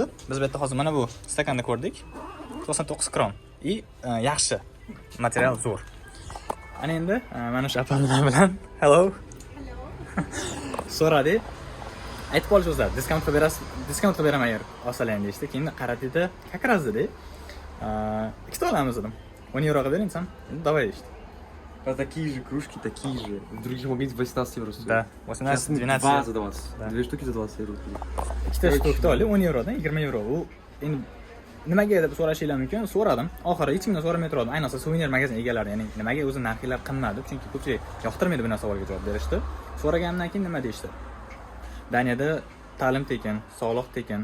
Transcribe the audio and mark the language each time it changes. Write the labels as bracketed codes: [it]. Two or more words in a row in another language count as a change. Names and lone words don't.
[uz] Biz bu yerda hozir mana bu stakanni ko'rdik. 99 kron. Yaxshi. Material zo'r. Ana endi mana shu apparatlar bilan hello. So'radi. Aytib qolish o'zlari. Diskount beraman agar olsalaring deyishdi. Keyin qaratida, [ru] как раз [uz] dedi. Ikkita olamiz dedim. 10 yevroga bering desam, давай deyishdi. [ru] Такие же кружки, такие же. В других магазинах 18 евро стоят. Да, 18-12 2 за 20. Да. 2 штуки за 20 евро. [uz] Ikkita shtukni olib 10 yevrodan 20 yevro. U endi nimaga deb so'rashinglar mumkin. So'radim. Oxiri hech kimdan so'ramay turdim. Ayniqsa suvenir magazin egalari, ya'ni nimaga o'zi narxlar qimmat deb, chunki ko'pchilik yoqtirmaydi bu savolga javob berishdi. So'raganimdan keyin nima deyishdi? Daniyada ta'lim tekin, sog'liq tekin.